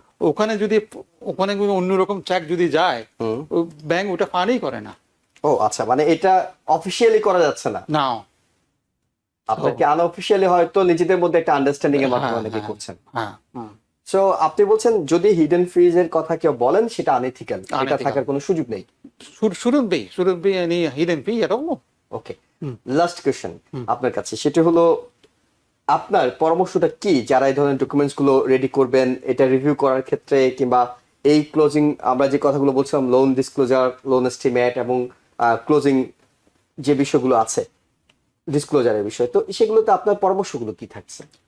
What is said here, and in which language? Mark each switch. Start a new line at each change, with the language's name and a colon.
Bangla: ওখানে যদি অন্যরকম চেক যদি যায়, ব্যাংক ওটা ফান্ডই করে না। ও আচ্ছা, মানে এটা অফিসিয়ালি করা যাচ্ছে না, না, আপনাকে আনঅফিসিয়ালি হয়তো নিজেদের মধ্যে একটা আন্ডারস্ট্যান্ডিং এর মাধ্যমে অনেকে করছেন। হ্যাঁ। সো আপনি বলছেন যদি হিডেন ফিজ এর কথা কেউ বলেন সেটা আনএথিক্যাল, এটা
English: Unethical.
Bangla: থাকার কোনো সুযোগ নেই।
English: shouldn't be any hidden fee at all.
Bangla: Okay, last question আপনার কাছে, সেটা হলো আপনার পরামর্শটা কি যারা এই ধরনের ডকুমেন্টস গুলো রেডি করবেন, এটা রিভিউ করার ক্ষেত্রে, কিংবা এই ক্লোজিং আমরা যে কথাগুলো বলছিলাম, লোন ডিসক্লোজার, লোন এস্টিমেট এবং ক্লোজিং যে বিষয়গুলো আছে ডিসক্লোজারের বিষয়, তো সেগুলোতে আপনার পরামর্শগুলো কি থাকছে?